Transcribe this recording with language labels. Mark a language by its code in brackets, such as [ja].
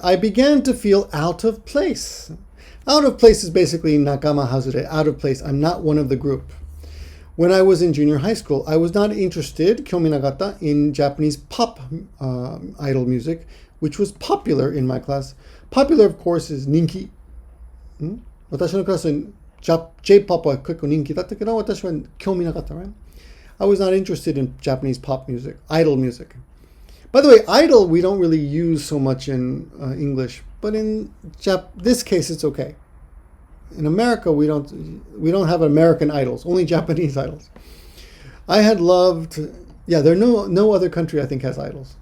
[en] I began to feel out of place. Out of place is basically [ja] nakama hazure, [en] out of place. I'm not one of the group. When I was in junior high school, I was not interested, [ja] kyomi nagata, [en] in Japanese pop idol music, which was popular in my class. Popular, of course, is ninki. [ja] 私のクラスに J-pop は結構人気だったけど、私は興味なかった, [en] right? I was not interested in Japanese pop music, idol music. By the way, idol we don't really use so much in English, but in this case it's okay. In America we don't have American idols, only Japanese idols. I had loved, there are no other country I think has idols.